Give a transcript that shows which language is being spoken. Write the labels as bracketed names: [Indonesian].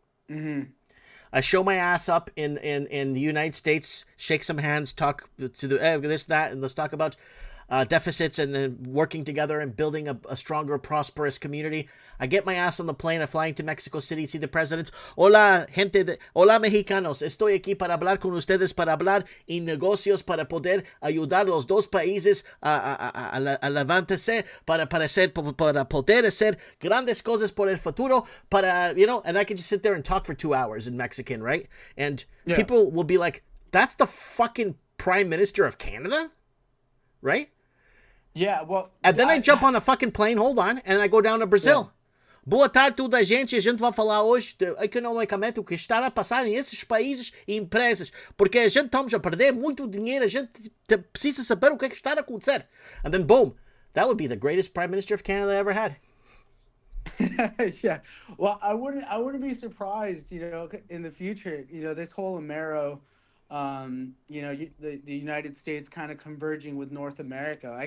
[English] I show my ass up in the United States, shake some hands, talk to the this, that, and let's talk about deficits and then working together and building a stronger, prosperous community. I get my ass on the plane, I'm flying to Mexico City, see the presidents. [Spanish] Hola, hola, mexicanos. Estoy aquí para hablar con ustedes, para hablar en negocios, para poder ayudar los dos países a levantarse, para poder hacer grandes cosas por el futuro, para, [English] you know, and I can just sit there and talk for 2 hours in Mexican, right? And people will be like, that's the fucking Prime Minister of Canada? Right? Yeah, well, And then I jump on a fucking plane, hold on, and I go down to Brazil. [Portuguese] Boa tarde toda a gente vai falar hoje economicamente o que está a passar nesses países e empresas, porque a gente estamos a perder muito dinheiro, a gente precisa saber o que está a acontecer. [English] And then boom, that would be the greatest Prime Minister of Canada I ever had. Yeah. Well, I wouldn't be surprised, you know, in the future, you know, this whole Amero, you know, the United States kind of converging with North America.